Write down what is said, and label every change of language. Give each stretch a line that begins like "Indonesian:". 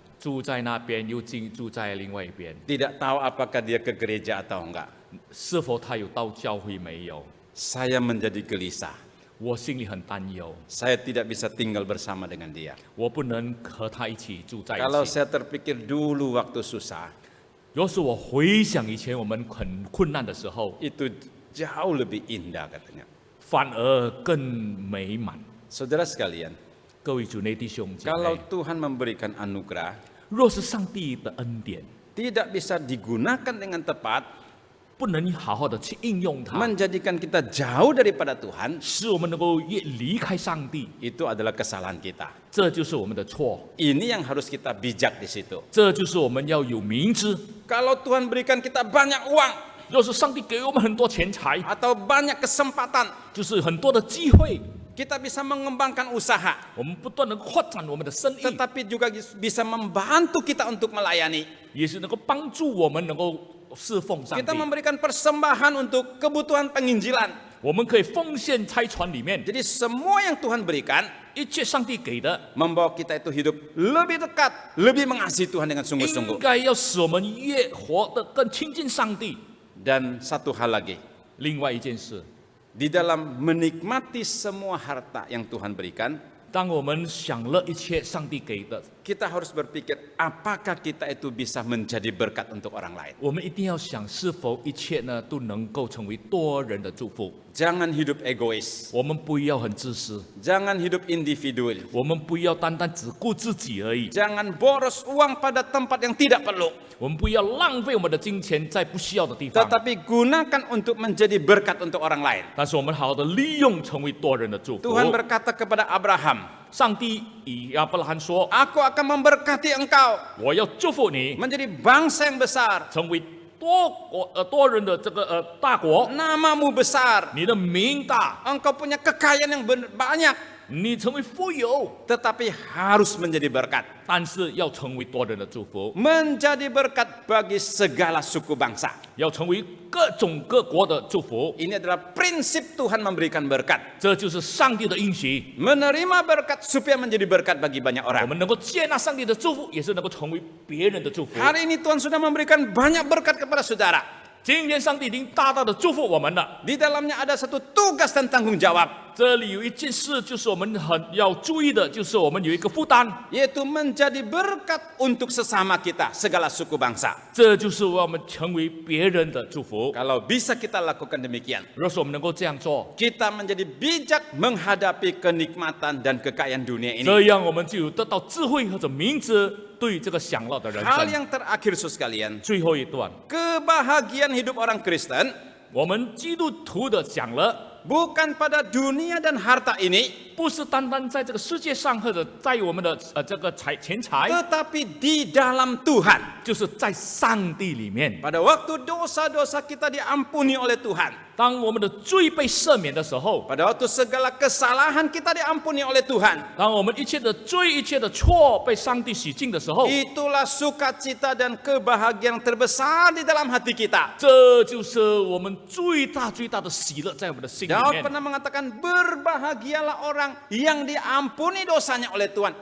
Chinese: 住在那边又住在另外一边，
Indonesian: Tidak tahu apakah dia ke gereja atau enggak.
Chinese: 是否他有到教会没有？
Indonesian: Saya menjadi gelisah.
Chinese: 我心里很担忧，
Indonesian: Saya tidak bisa tinggal bersama dengan dia.
Chinese: 我不能和他一起住在一
Indonesian: Kalau
Chinese: 起。
Indonesian: saya terpikir dulu waktu susah,
Chinese: 要是我回想以前我们很困难的时候，
Indonesian: itu jauh lebih indah katanya.
Chinese: 反而更美满。
Indonesian: Saudara sekalian,
Chinese: 各位主内弟兄姐
Indonesian: kalau
Chinese: 妹，
Indonesian: Tuhan memberikan anugerah,
Chinese: 若是上帝的恩典
Indonesian: tidak bisa digunakan dengan tepat,
Chinese: 不能好好的去应用它，
Indonesian: menjadikan kita jauh daripada Tuhan,
Chinese: 使我们能够越离开上帝，
Indonesian: itu adalah kesalahan kita.
Chinese: 这就是我们的错，
Indonesian: Ini yang harus kita bijak di situ.
Chinese: 这就是我们要有明知。
Indonesian: Kalau Tuhan berikan kita banyak uang
Chinese: 若是上帝给我们很多钱财，
Indonesian: atau banyak kesempatan,
Chinese: 就是很多的机会，
Indonesian: kita bisa mengembangkan usaha,
Chinese: 我们不断的扩展我们的生意，
Indonesian: tetapi juga bisa membantu kita untuk melayani.
Chinese: 也是能够帮助我们能够侍奉上帝
Indonesian: Kita。 memberikan persembahan untuk kebutuhan penginjilan.
Chinese: 我们可以奉献差传里面
Indonesian: Jadi semua yang Tuhan berikan
Chinese: 一切上帝给的，
Indonesian: membawa kita itu hidup lebih dekat, lebih mengasihi Tuhan dengan
Chinese: 应
Indonesian: sungguh-sungguh.
Chinese: 该要使我们越活得更亲近上帝。
Indonesian: Dan satu hal lagi,
Chinese: 另外一件事，
Indonesian: di dalam menikmati semua harta yang Tuhan berikan,
Chinese: 当我们享乐一切上帝给的，
Indonesian: kita harus berpikir apakah kita itu bisa menjadi berkat untuk orang lain.
Chinese: 我们一定要想是否一切呢都能够成为多人的祝福。
Indonesian: Jangan hidup egois,
Chinese: 我们不要很自私，
Indonesian: jangan hidup individual,
Chinese: 我们不要单单只顾自己而已，
Indonesian: jangan boros uang pada tempat yang tidak perlu,
Chinese: 我们不要浪费我们的金钱在不需要的地方，
Indonesian: tetapi gunakan untuk menjadi berkat untuk orang lain.
Chinese: 但是我们好好的利用成为多人的祝福。
Indonesian: Tuhan berkata kepada Abraham,
Chinese: 上帝以亚伯拉罕说
Indonesian: Aku akan memberkati engkau ：“
Chinese: 我要祝福你，
Indonesian: menjadi bangsa yang besar,
Chinese: 成为多人的这个大国，
Indonesian: namamu besar,
Chinese: 你的名大，
Indonesian: engkau punya kekayaan yang banyak,
Chinese: 你成为富有，
Indonesian: tetapi harus menjadi berkat.
Chinese: 但是要成为多人的祝福，
Indonesian: Menjadi berkat bagi segala suku bangsa.
Chinese: 要成为各种各国的祝福。
Indonesian: Ini adalah prinsip Tuhan memberikan berkat.
Chinese: 这就是上帝的应许。
Indonesian: Menerima berkat supaya menjadi berkat bagi banyak
Chinese: 我
Indonesian: orang.
Chinese: 们能够接纳上帝的祝福，也是能够成为别人的祝福。
Indonesian: Hari ini Tuhan sudah memberikan banyak berkat kepada saudara.
Chinese: 今天上帝已经大大的祝福我们了。
Indonesian: Di dalamnya ada satu tugas dan tanggung jawab,
Chinese: 这里有一件事，就是我们很要注意的，就是我们有一个负担，
Indonesian: yaitu menjadi berkat untuk sesama kita, segala suku bangsa.
Chinese: 这就是我们成为别人的祝福。
Indonesian: Kalau bisa kita lakukan demikian,
Chinese: 若是我们能够这样做，
Indonesian: kita menjadi bijak menghadapi kenikmatan dan kekayaan dunia ini.
Chinese: 这样我们就有得到智慧或者明智对这个享乐的人
Indonesian: Hal
Chinese: 生。
Indonesian: yang terakhir, saudara sekalian,
Chinese: 最后一段，
Indonesian: kebahagiaan hidup orang Kristen
Chinese: 我们基督徒的享乐，
Indonesian: bukan pada dunia dan harta ini,
Chinese: 不是单单在这个世界上，或者在我们的这个钱财，
Indonesian: tetapi di dalam Tuhan.
Chinese: 就是在上帝里面。
Indonesian: Pada waktu dosa-dosa kita diampuni oleh Tuhan,
Chinese: 当我们的罪被赦免的时候，
Indonesian: pada waktu segala kesalahan kita diampuni oleh Tuhan,
Chinese: 当我们一切的罪、一切的错被上帝洗净的时候，
Indonesian: itulah sukacita dan kebahagiaan terbesar di dalam hati kita.
Chinese: 这就是我们最大的喜乐在我们的心里
Indonesian: Daud
Chinese: 面。
Indonesian: pernah mengatakan, berbahagialah orang yang diampuni dosanya oleh Tuhan.